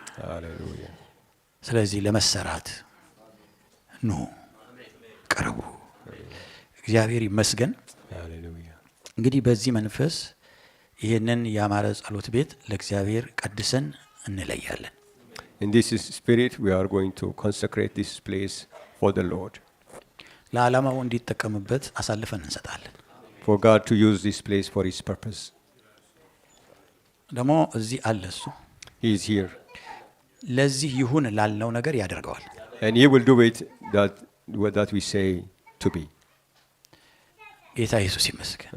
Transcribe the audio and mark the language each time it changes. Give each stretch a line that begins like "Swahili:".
English: Hallelujah.
Amharic: ስለዚህ ለመሰራት ኑ ቀረቡ። እግዚአብሔር ይመስገን።
English: Hallelujah.
Amharic: እንግዲህ በዚህ መንፈስ ይህንን ያማረ ጸሎት ቤት ለእግዚአብሔር ቀድሰን እንለያለን።
English: In this spirit, we are going to consecrate this place for the Lord.
Amharic: ለዓላማው እንዲጠቀምበት አሳልፈን እንሰጣለን።
English: For God to use this place for His purpose.
Amharic: ደግሞ እዚህ አለ እሱ።
English: He is here.
Amharic: ለዚህ ይሁን ላልነው ነገር ያደርገዋል።
English: And He will do it that we say to be.
Amharic: ጌታ ኢየሱስ ይመስገን።